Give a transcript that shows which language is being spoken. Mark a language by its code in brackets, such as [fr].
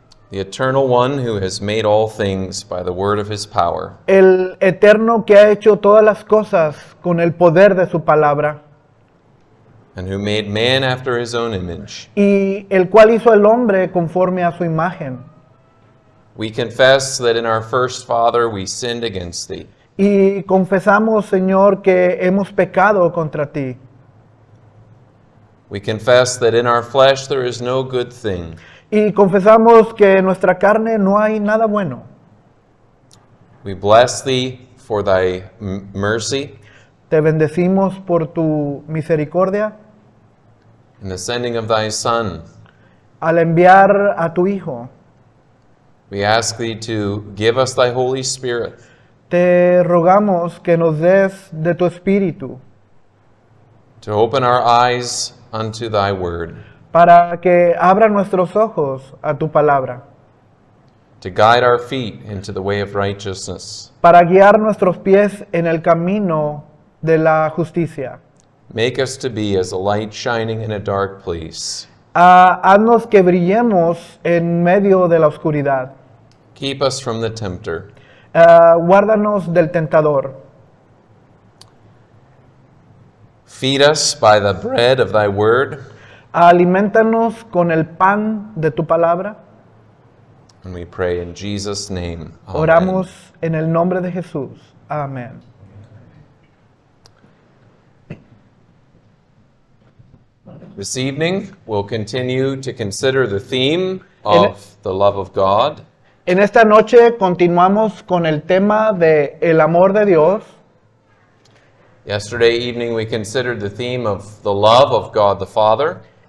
[en] the eternal one who has made all things by the word of his power, [es] el eterno que ha hecho todas las cosas con el poder de su palabra, [en] and who made man after his own image. [es] y el cual hizo al hombre conforme a su imagen. [en] We confess that in our first father we sinned against thee. [es] Y confesamos, Señor, que hemos pecado contra ti. [en] We confess that in our flesh there is no good thing. [es] Y confesamos que en nuestra carne no hay nada bueno. [en] We bless thee for thy mercy [es] Te bendecimos por tu misericordia [en] in the sending of thy Son. [es] al enviar a tu Hijo. [en] We ask thee to give us thy Holy Spirit, [es] Te rogamos que nos des de tu Espíritu [en] to open our eyes unto thy word, [es] para que abra nuestros ojos a tu palabra, [en] to guide our feet into the way of righteousness. [es] para guiar nuestros pies en el camino de la justicia. [en] Make us to be as a light shining in a dark place. [es] Haznos que brillemos en medio de la oscuridad. [en] Keep us from the tempter. [es] Guárdanos del tentador. [en] Feed us by the bread of thy word. [es] Alimentanos con el pan de tu palabra. [en] And we pray in Jesus' name. Amen. [es] Oramos en el nombre de Jesús. Amén. [en] This evening, we'll continue to consider the theme of the love of God. [es] En esta noche continuamos con el tema de el amor de Dios. [en] Yesterday evening, we considered the theme of the love of God the Father.